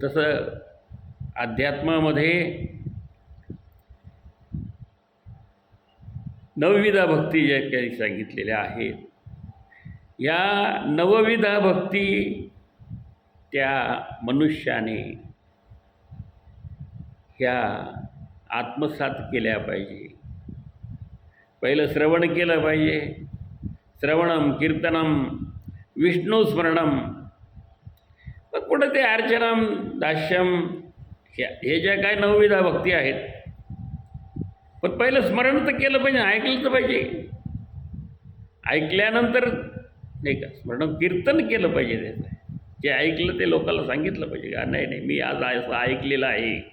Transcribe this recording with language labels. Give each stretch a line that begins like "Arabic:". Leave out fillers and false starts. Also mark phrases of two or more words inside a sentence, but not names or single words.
Marathi: तसं अध्यात्मामध्ये नवविधा भक्ती ज्या काही सांगितलेल्या आहेत, या नवविधा भक्ती त्या मनुष्याने ह्या आत्मसात केल्या पाहिजे. पहिलं श्रवण केलं पाहिजे.
Sanskrit: श्रवणम, कीर्तनम, विष्णुस्मरणम,
Marathi: मग कुठं ते
Sanskrit: अर्चनम, दास्यम,
Marathi: हे ज्या काय नवविधा भक्ती आहेत, पण पहिलं स्मरण तर केलं पाहिजे, ऐकलं तर पाहिजे. ऐकल्यानंतर नाही का स्मरण, कीर्तन केलं पाहिजे. त्याचं जे ऐकलं ते लोकांना सांगितलं पाहिजे का नाही नाही मी आज असं ऐकलेलं आहे.